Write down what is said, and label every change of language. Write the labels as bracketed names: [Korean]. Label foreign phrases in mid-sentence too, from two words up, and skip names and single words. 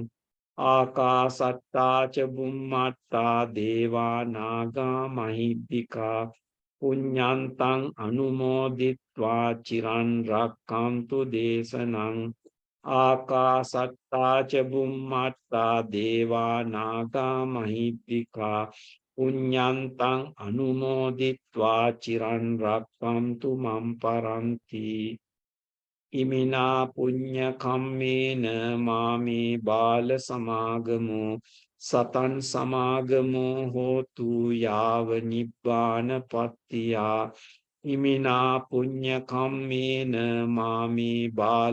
[Pali] ආකාසට්ටා ච බුම්මට්ටා දේවා නාග මහිද්దికා පුඤ්ඤන්තං අනුමෝදිත්වා චිරන් රක්ඛන්තු දේශනං ආකාසට්ටා ච බුම්මට්ටා දේවා නාග මහිද්దికා පුඤ්ඤන්තං අනුමෝදිත්වා චිරන් රක්ඛන්තු මම් පරන්ති ඉමිනා පුඤ්ඤ කම්මේන මාමේ බාල සමාගමෝ සතං සමාගමෝ හෝතු යාව නිබ්බාන පත්තියා ඉමිනා පුඤ්ඤ කම්මේන මාමේ බාල